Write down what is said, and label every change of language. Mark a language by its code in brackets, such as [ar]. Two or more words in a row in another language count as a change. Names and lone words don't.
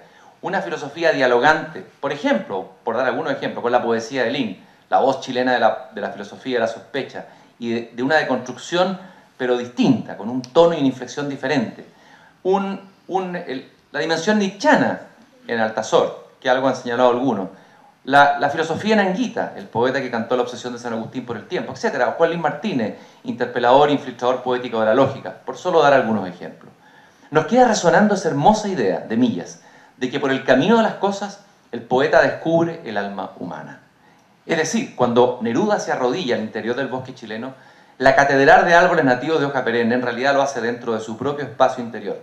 [es] Una filosofía dialogante, por ejemplo, por dar algunos ejemplos, con la poesía de Lin, la voz chilena de la filosofía de la sospecha, y de una deconstrucción, pero distinta, con un tono y una inflexión diferente. La dimensión nietzscheana en Altazor, que algo han señalado algunos. La filosofía en Anguita, el poeta que cantó La obsesión de San Agustín por el tiempo, etc. O Juan Luis Martínez, interpelador e infiltrador poético de la lógica, por solo dar algunos ejemplos. Nos queda resonando esa hermosa idea de Millas, de que por el camino de las cosas el poeta descubre el alma humana. Es decir, cuando Neruda se arrodilla al interior del bosque chileno, la catedral de árboles nativos de hoja perenne en realidad lo hace dentro de su propio espacio interior.